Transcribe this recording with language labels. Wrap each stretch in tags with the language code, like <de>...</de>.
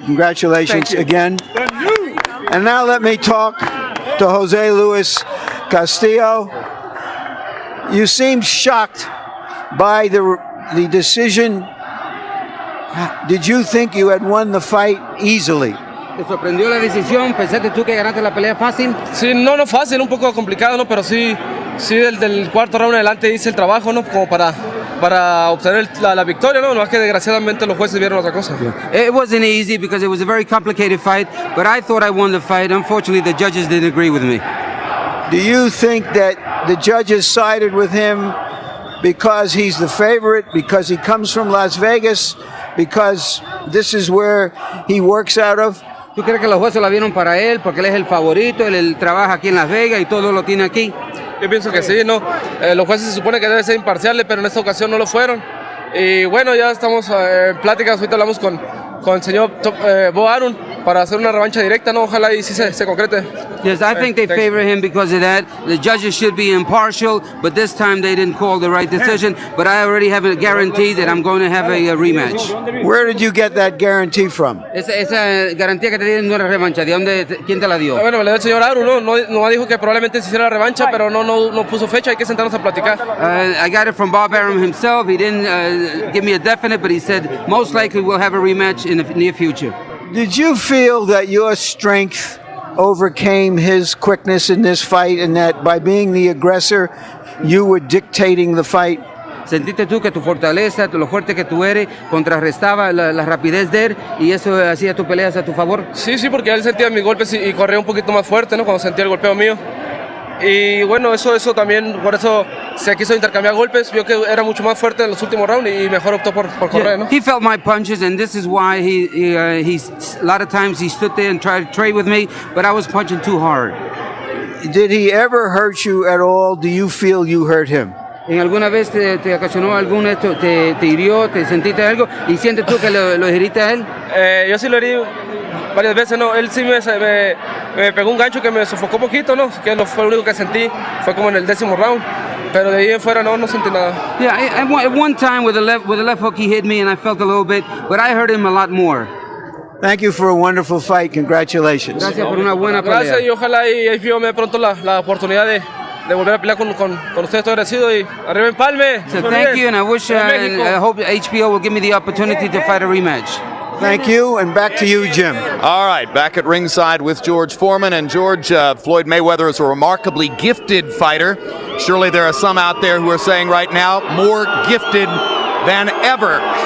<en>Congratulations again. And now let me talk to Jose Luis Castillo. You seemed shocked by the decision. Did you think you had won the fight easily?</en> <es>¿Te sorprendió la decisión? ¿Pensaste tú que ganaste la pelea fácil? Sí, no fácil, un poco complicado, ¿no? Pero sí del cuarto round en adelante hice el trabajo, ¿no? Como para obtener la victoria, ¿no? No es que desgraciadamente los jueces vieron otra cosa.</es> <en>It wasn't easy because it was a very complicated fight, but I thought I won the fight. Unfortunately, the judges didn't agree with me. Do you think that the judges sided with him because he's the favorite, because he comes from Las Vegas, because this is where he works out of?</en> <es>¿Tú crees que los jueces la vieron para él porque él es el favorito, él trabaja aquí en Las Vegas y todo lo tiene aquí? Yo pienso que sí, ¿no? Los jueces se supone que deben ser imparciales, pero en esta ocasión no lo fueron. Y bueno, ya estamos en pláticas, ahorita hablamos con el señor Bo Arum para hacer una revancha directa, ¿no? Ojalá y sí se concrete.</es> <en>Yes, I think they favor him because of that. The judges should be impartial, but this time they didn't call the right decision. But I already have a guarantee that I'm going to have a rematch. Where did you get that guarantee from?</en> <es>Esa garantía que te dieron no era revancha. ¿De dónde? ¿Quién te la dio? Bueno, me la dio el señor Arum, no dijo que probablemente se hiciera la revancha, pero no puso fecha. Hay que sentarnos a platicar.</es> <en>I got it from Bob Arum himself. He didn't give me a definite, but he said most likely we'll have a rematch in the near future. Did you feel that your strength overcame his quickness in this fight, and that by being the aggressor, you were dictating the fight?</en> <es>¿Sentiste tú que tu fortaleza, lo fuerte que tú eres, contrarrestaba la rapidez de él y eso hacía tus peleas a tu favor? Sí, porque él sentía mis golpes y corría un poquito más fuerte, ¿no? Cuando sentía el golpeo mío. Y bueno, eso también, por eso se quiso intercambiar golpes, vio que era mucho más fuerte en los últimos rounds y mejor optó por correr, ¿no?</es> <en>He felt my punches, and this is why he a lot of times he stood there and tried to trade with me, but I was punching too hard. Did he ever hurt you at all? Do you feel you hurt him?</en> <es>¿En alguna vez te ocasionó alguna, te hirió, te sentiste algo y sientes tú que lo heriste a él? Yo sí lo herí varias veces, ¿no? Él sí me pegó un gancho que me sofocó un poquito, ¿no? Que fue lo único que sentí, fue como en el 10º round. Pero de ahí en fuera no sentí nada.</es> <en>Yeah, at one time with the left hook he hit me and I felt a little bit, but I hurt him a lot more. Thank you for a wonderful fight. Congratulations.</en> <es>Gracias por una buena pelea. Gracias y ojalá y me dé pronto la oportunidad de volver a pelear con ustedes. Estoy agradecido y arriba Empalme.</es> <en>So thank you, and I wish and I hope HBO will give me the opportunity to fight a rematch. Thank you, and back to you, Jim. All right, back at ringside with George Foreman. And George, Floyd Mayweather is a remarkably gifted fighter. Surely there are some out there who are saying right now, more gifted than ever.</en>